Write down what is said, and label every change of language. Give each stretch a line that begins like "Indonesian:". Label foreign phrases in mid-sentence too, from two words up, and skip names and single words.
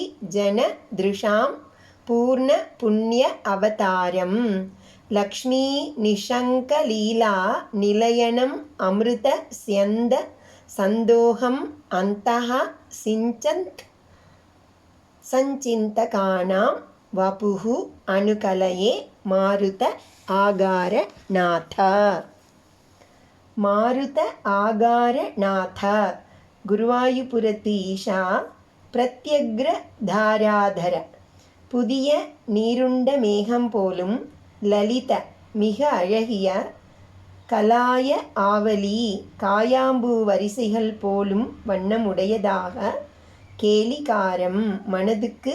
Sanskrit: जन दृशां पूर्ण पुण्य अवतारं लक्ष्मी निशङ्कलीला निलयनम् अमृत स्यन्द सन्दोहम् अन्तः सिञ्चन्त् सञ्चिन्तकानां वपुः अनुकलये मारुत आगारनाथ मारुत आगारनाथ
Tamil: குருவாயூபுரத்து
Sanskrit: ईशा प्रत्यग्र धाराधर
Tamil: புதிய நீருண்ட மேகம் போலும் லலித மிக அழகிய
Sanskrit: कलाय आवलि
Tamil: காயாம்பூ வரிசைகள் போலும் வண்ணமுடையதாக கேலிகாரம் மனதுக்கு